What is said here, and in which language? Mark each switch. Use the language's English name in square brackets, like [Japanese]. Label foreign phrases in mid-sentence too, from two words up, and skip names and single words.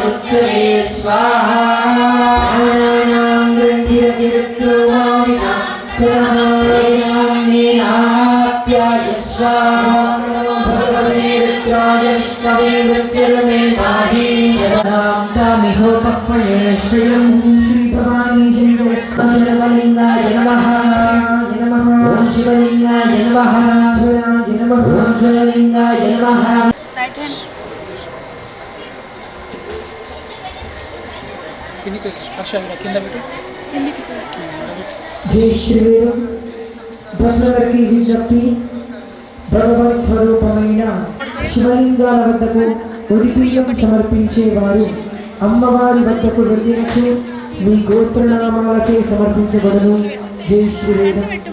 [Sanskrit] प्राणानां ग्रन्थिरचिरत्रो वामिषा प्याय स्वाहा भगवते रुद्राय विष्णवे मृत्युर्मे पाहि सदां तामिहोपक्वये श्रियं श्रीभवानी शिवलिङ्गाय नमः ॐ शिवलिङ्गाय नमः ॐ ज्वललिङ्गाय नमः [Hindi] जय श्रीराम [Telugu] బ్రహ్మవర్కి విజ్ఞప్తి భగవత్ స్వరూపమైన శివలింగాల వద్దకు ఒడిబియ్యం సమర్పించేవారు అమ్మవారి వద్దకు వెళ్ళినచు మీ గోత్రనామాలచే సమర్పించబడును. [Hindi] जय श्रीराम.